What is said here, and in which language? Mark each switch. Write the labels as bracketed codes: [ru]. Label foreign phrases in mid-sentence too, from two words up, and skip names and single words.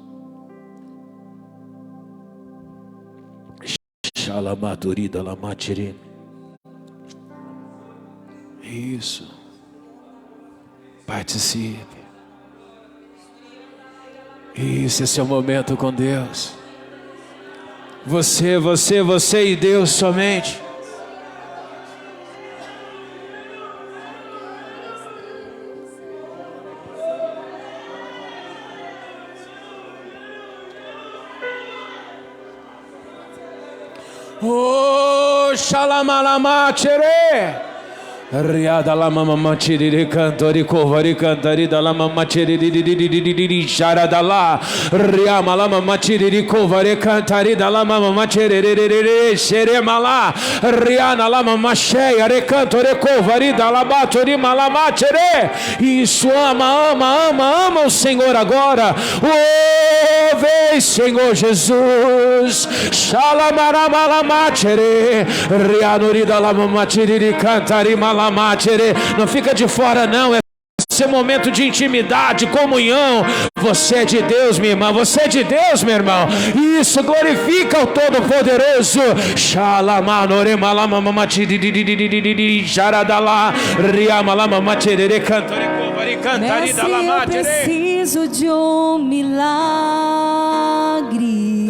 [pt] Isso. Participe. Isso, esse é o momento com Deus. Você e Deus somente. Oh, xalamalama tcherê. Riada la mama tiriri cantori covari cantari da la mama tiriri charada lá. Riama la mama tiriri covari cantari da la mama tiriri xeremala. Riana la mama cheia recantore covari da la batori malama tirê. Isso, ama o Senhor agora. Oh, vem, Senhor Jesus. Xalamarama tirê. Rianori da la mama tiriri cantari malama. Não fica de fora não, é esse momento de intimidade, comunhão. Você é de Deus, minha irmã, você é de Deus, meu irmão. Isso, glorifica o Todo-Poderoso. Mestre, eu preciso de um milagre.